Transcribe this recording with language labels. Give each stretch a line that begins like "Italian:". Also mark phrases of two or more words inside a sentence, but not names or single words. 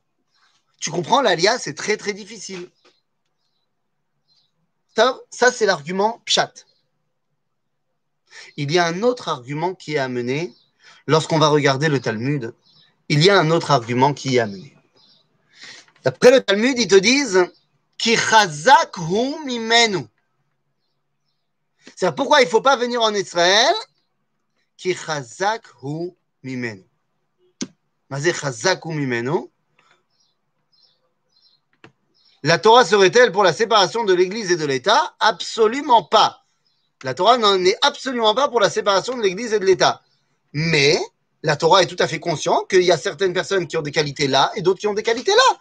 French: Tu comprends, l'alia, c'est très très difficile. Tov, ça c'est l'argument pshat. Il y a un autre argument qui est amené lorsqu'on va regarder le Talmud. Il y a un autre argument qui est amené. D'après le Talmud, ils te disent
Hebrew: כי חזק הוא ממנו.
French: C'est pourquoi il ne faut pas venir en Israël.
Hebrew: כי חזק הוא ממנו. מה זה חזק הוא ממנו.
French: La Torah serait-elle pour la séparation de l'Église et de l'État? Absolument pas. La Torah n'en est absolument pas pour la séparation de l'Église et de l'État. Mais la Torah est tout à fait consciente qu'il y a certaines personnes qui ont des qualités là et d'autres qui ont des qualités là.